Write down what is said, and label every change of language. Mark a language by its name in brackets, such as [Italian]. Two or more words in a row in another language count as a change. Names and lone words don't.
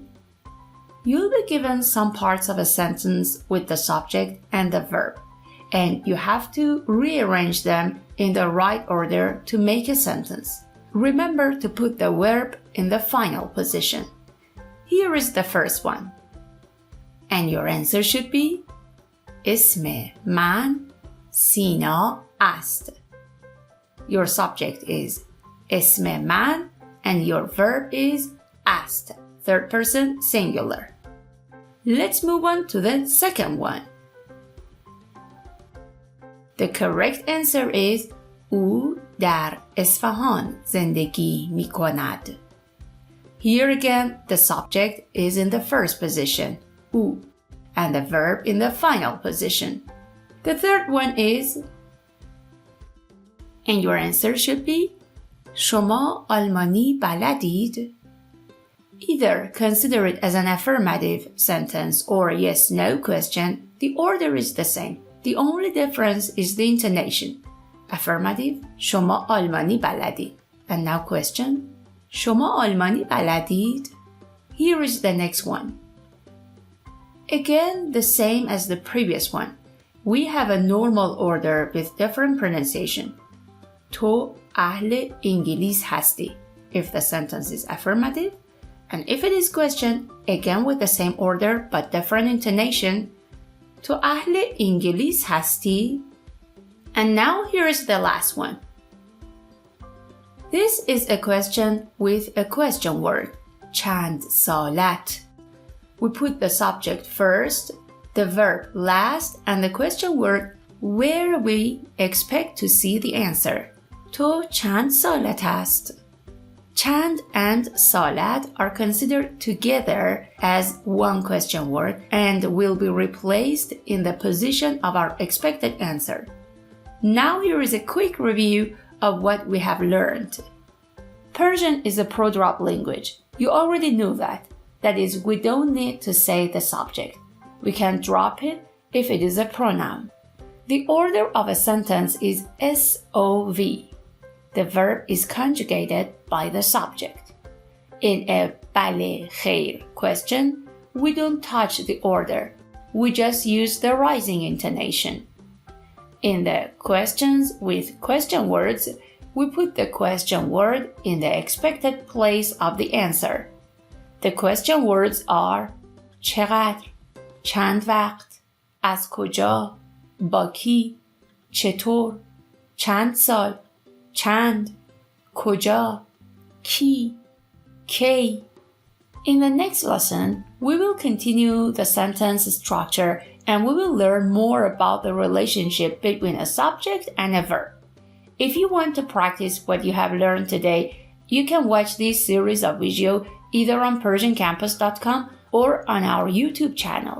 [English] You'll be given some parts of a sentence with the subject and the verb, and you have to rearrange them in the right order to make a sentence. Remember to put the verb in the final position. Here is the first one. And your answer should be [Persian] اسم من سینا است. [English] Your subject is [Persian] اسم من [English] and your verb is است, third person singular. Let's move on to the second one. The correct answer is [Persian] او در اصفهان زندگی می کند. [English] Here again, the subject is in the first position, او, and the verb in the final position. The third one is, and your answer should be [Persian] شما آلمانی بلدید? [English] Either consider it as an affirmative sentence or a yes-no question. The order is the same. The only difference is the intonation. [Persian] Affirmative, شما آلمانی بلدید. [English] And now question, [Persian] شما آلمانی بلدید? [English] Here is the next one. Again, the same as the previous one. We have a normal order with different pronunciation. [Persian] تو اهل انگلیس هستی [English] if the sentence is affirmative, and if it is question, again with the same order but different intonation. [Persian] تو اهل انگلیس هستی? [English] And now here is the last one. This is a question with a question word. [Persian] چند سالت. [English] We put the subject first, the verb last, and the question word where we expect to see the answer. [Persian] تو چند سالت است? [English] چند and سالت are considered together as one question word and will be replaced in the position of our expected answer. Now here is a quick review of what we have learned. Persian is a pro-drop language. You already knew that. That is, we don't need to say the subject. We can drop it if it is a pronoun. The order of a sentence is SOV. The verb is conjugated by the subject. In a [Persian] بله خیر [English] question, we don't touch the order. We just use the rising intonation. In the questions with question words, we put the question word in the expected place of the answer. The question words are [Persian] چقدر, چند وقت, از کجا, با کی, چطور, چند سال, چند, کجا, کی, کی. [English] In the next lesson, we will continue the sentence structure and we will learn more about the relationship between a subject and a verb. If you want to practice what you have learned today, you can watch this series of videos either on PersianCampus.com or on our YouTube channel.